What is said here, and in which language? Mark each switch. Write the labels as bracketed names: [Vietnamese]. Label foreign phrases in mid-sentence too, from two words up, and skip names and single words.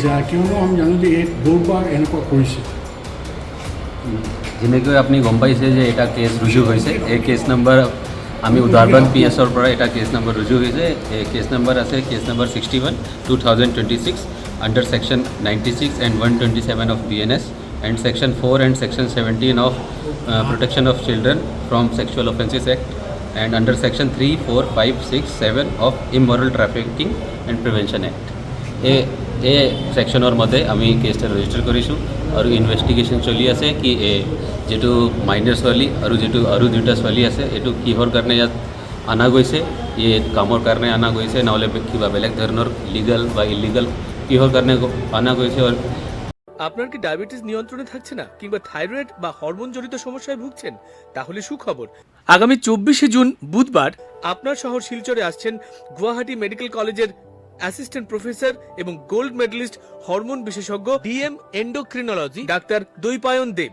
[Assamese] কিয়নো আমি জানো যে এই বহুবাৰ এনেকুৱা কৰিছে। যেনেকৈ আপুনি গম পাইছে যে এটা কেছ ৰুজু হৈছে। এই কেছ নম্বৰ আমি উদাৰবন PSৰ পৰা এটা কেছ নম্বৰ ৰুজু হৈছে। এই কেছ নম্বৰ আছে কেছ নম্বৰ [English] 61 2026 under section 96 and 127 of BNS and section 4 and section 17 of Protection of Children from Sexual Offences Act and under section 3, 4, 5, 6, 7 of Immoral Trafficking and Prevention Act. [Assamese] এই সেকশনৰ মধ্যে আমি কেছটা ৰেজিষ্টাৰ কৰিছোঁ আৰু ইনভেষ্টিগেশ্যন চলি আছে কি যিটো মাইনাৰ ছোৱালী আৰু দুটা ছোৱালী আছে, এইটো কিহৰ কাৰণে ইয়াত অনা গৈছে, কামৰ কাৰণে অনা গৈছে, নহ'লে কিবা বেলেগ ধৰণৰ লিগাল বা ইলিগাল কিহৰ কাৰণে অনা গৈছে। [Bangla] আপনার কি ডায়াবেটিস নিয়ন্ত্রণে থাকছে না, কিংবা থাইরয়েড বা হরমোন জনিত সমস্যায় ভুগছেন? তাহলে সুখবর, আগামী 24শে জুন বুধবার আপনার শহর শিলচরে আসছেন গুয়াহাটি মেডিকেল কলেজের অ্যাসিস্ট্যান্ট প্রফেসর এবং গোল্ড মেডেলিস্ট হরমোন বিশেষজ্ঞ DM এন্ডোক্রিনোলজি ডাক্তার দৈপায়ন দেব।